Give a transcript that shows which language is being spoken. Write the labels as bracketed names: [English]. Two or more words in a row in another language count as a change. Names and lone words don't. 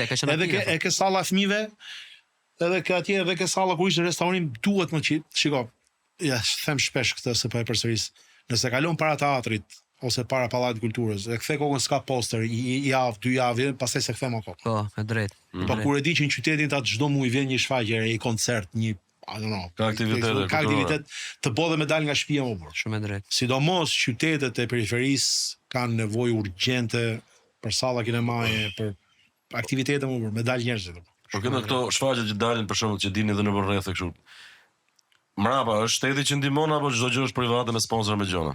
[Albanian] edhe e ke salla fëmijëve, edhe ke atje edhe ke salla kur ishte restaurim, duhet më që shiko. Ja, them shpesh këtë se po e përsëris. Nëse kalon para teatrit ose para pallatit kulturës, e kthe kokën s'ka poster, i javë, 2 javë, pastaj se kthem kokën. Po, e drejt. Po kur e di që në qytetin ta çdo muaj vjen një shfaqje, një koncert, një [English] I don't know. [Albanian] Ka aktivitete Ka aktivitet të bëhet me dal nga shtëpia më burr. Shumë e drejt. Sidomos qytetet e periferisë kanë nevojë urgjente për salla kinemaje, për aktivitete më burr, me dal njerëzit. Po këto shfaqje që dalin për shembull që dini edhe në rreth kështu. Mrapa është shteti që ndihmon apo çdo gjë është private me sponsor me gjona?